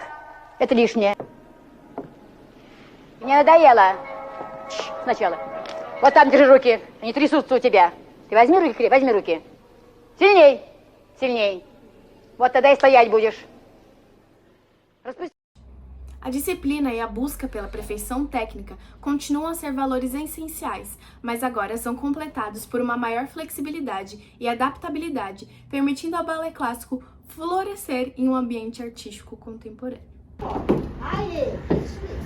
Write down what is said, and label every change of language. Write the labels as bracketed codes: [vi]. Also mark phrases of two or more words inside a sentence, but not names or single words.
[ru] Это лишнее. Мне надоело. Сначала. Вот там держи руки. Они трясутся у тебя. Ты возьми руки, возьми руки. Сильней. Сильней. Вот тогда и стоять будешь. Распусти. [pt] A disciplina e a busca pela perfeição técnica continuam a ser valores essenciais, mas agora são completados por uma maior flexibilidade e adaptabilidade, permitindo ao balé clássico florescer em um ambiente artístico contemporâneo. Aê! Isso mesmo.